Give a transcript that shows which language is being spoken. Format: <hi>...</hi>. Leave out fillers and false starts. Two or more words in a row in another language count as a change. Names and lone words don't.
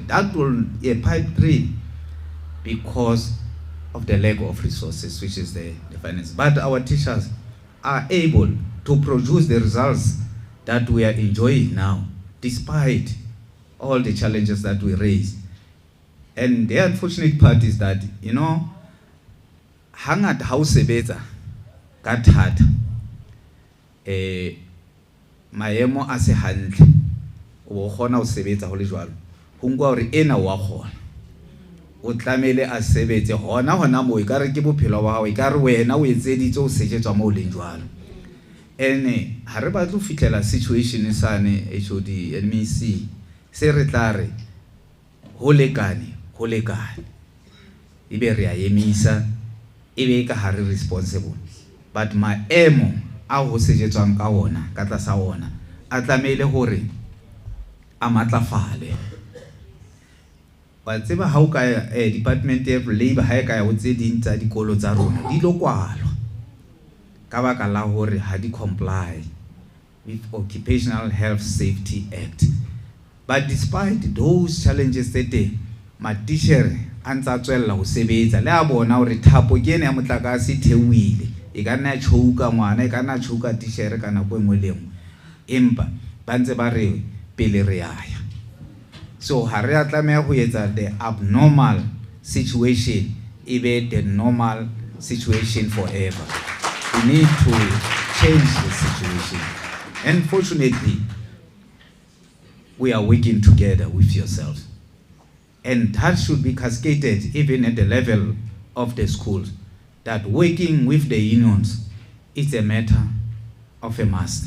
<en>That will be a pipe dream because of the lack of resources, which is the finance. But our teachers are able to produce the results that we are enjoying now, despite all the challenges that we raise. And the unfortunate part is that, you know,</en> <st>hangata ha o sebetsa ka thata maemo a se hantle o gona o sebetsa go le jwalo go nkwa gore ena wa gona o tlamele a sebetse gona mo e ka re ke bophelo wa gago e ka re wena o etseditse o sejetswa mo o leng jwalo. Ene ha re batla go fitlela situation sane</st> <en>HOD MEC</en> <st>se re tla re ho lekane ibe re a emisa ebe ka ha re responsible, but maemo a ho sejetswang ka ona ka tlasa ona a tlamele hore a matlafale. Ba tseba ha o ka Department of Labor ha e ka ya o tse ding tsa dikolo tsa rona di lo kwalwa ka baka la hore ha di</st> <en>comply with</en> <st>Occupational Health Safety Act.</st> <en>But despite those challenges that</en> <st>matitjhere a ntsa tswella ho sebetsa le a bona hore thapo ke ene ya motlakase theuile e ka nna tshouka ngwana e ka nna tshouka titjhere kana go engwe le engwe empa ba ntse ba re pele re aya. So ha re a tlameha ho etsa</st> <en>the abnormal situation</en> <st>ebe</st> <en>the normal situation forever. We need to change the situation, and fortunately we are working together with yourselves. And that should be cascaded even at the level of the schools, that working with the unions is a matter of a must.</en>